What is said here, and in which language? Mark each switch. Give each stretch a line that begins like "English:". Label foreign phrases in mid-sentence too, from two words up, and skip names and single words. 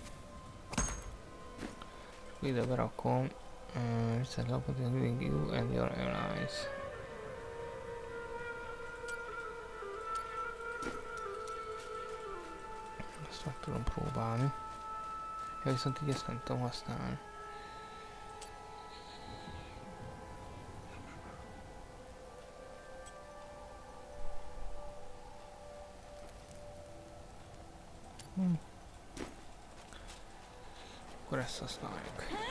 Hungarian: És ide berakom. Viszont lapot,
English: you and your allies.
Hungarian: Ezt meg tudom próbálni. Ja, viszont így ezt nem tudom használni. Akkor ezt használjuk.